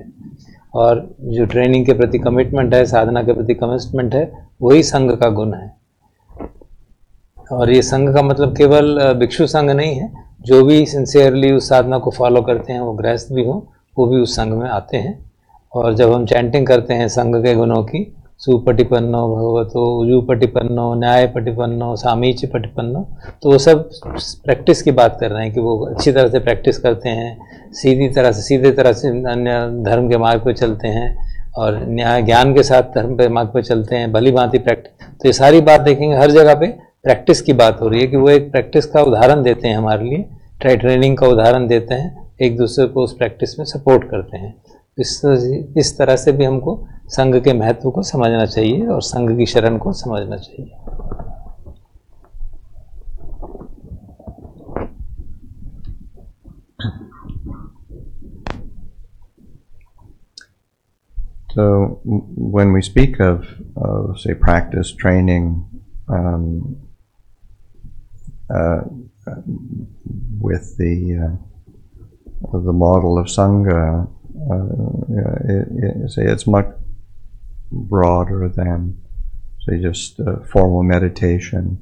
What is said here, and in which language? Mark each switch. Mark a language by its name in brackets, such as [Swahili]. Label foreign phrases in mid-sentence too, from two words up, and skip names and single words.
[Hindi] और जो ट्रेनिंग के प्रति कमिटमेंट है, साधना के प्रति कमिटमेंट है, वही संघ का गुण है। और ये संघ का मतलब केवल भिक्षु संघ नहीं है, जो भी सिंसियरली उस साधना को फॉलो करते हैं, वो गृहस्थ भी हों, वो भी उस संघ में आते हैं। और जब हम चैंटिंग करते हैं संघ के गुणों की, [Pali] सुपटिपन्नो भगवतो उजुपटिपन्नो न्यायपटिपन्नो सामीच्य पटिपन्नो, [Hindi] तो वो सब प्रैक्टिस की बात कर रहे हैं कि वो अच्छी तरह से प्रैक्टिस करते हैं, सीधे तरह से अन्य धर्म के मार्ग पर चलते हैं और न्याय ज्ञान के साथ धर्म के मार्ग पर चलते हैं, भली भांति प्रैक्टिस। तो ये सारी बात देखेंगे, हर जगह पे प्रैक्टिस की बात हो रही है कि वो एक प्रैक्टिस का उदाहरण देते हैं हमारे लिए, ट्रेनिंग का उदाहरण देते हैं, एक दूसरे को उस प्रैक्टिस में सपोर्ट करते हैं। इस तरह से भी हमको संघ के महत्व को समझना चाहिए और संघ की शरण को समझना चाहिए। [English] So when we speak of say practice training with the model of sangha, say it's much broader than say just formal meditation.